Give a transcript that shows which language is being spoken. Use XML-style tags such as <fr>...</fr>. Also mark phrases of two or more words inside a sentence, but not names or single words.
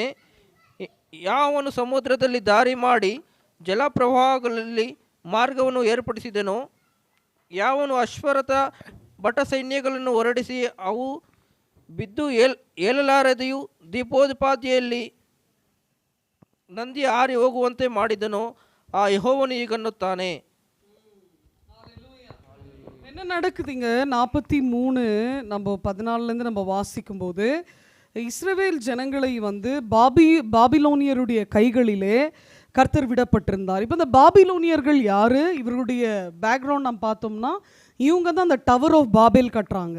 <kn>ಯಾವನು ಸಮುದ್ರದಲ್ಲಿ ದಾರಿ ಮಾಡಿ ಜಲಪ್ರವಾಹಗಳಲ್ಲಿ ಮಾರ್ಗವನ್ನು ಏರ್ಪಡಿಸಿದನೋ, ಯಾವನು ಅಶ್ವರಥ ಬಟ ಸೈನ್ಯಗಳನ್ನು ಹೊರಡಿಸಿ ಅವು ಬಿದ್ದು ಏಳಲಾರದೆಯೂ ದೀಪೋಪಾದಿಯಲ್ಲಿ ನಂದಿ ಹಾರಿ ಹೋಗುವಂತೆ ಮಾಡಿದನೋ, ಆ ಯೆಹೋವನು ಹೀಗನ್ನುತ್ತಾನೆ.</kn> <ta>என்ன நடக்குதுங்க? 43 நம்ம 14லேருந்து நம்ம வாசிக்கும் போது இஸ்ரவேல் ஜனங்களை வந்து பாபிலோனியருடைய கைகளிலே கர்த்தர் விடப்பட்டிருந்தார். இப்போ இந்த பாபிலோனியர்கள் யாரு? இவருடைய பேக்ரவுண்ட் நம்ம பார்த்தோம்னா இவங்க தான் அந்த டவர் ஆஃப் பாபேல் கட்டுறாங்க.</ta>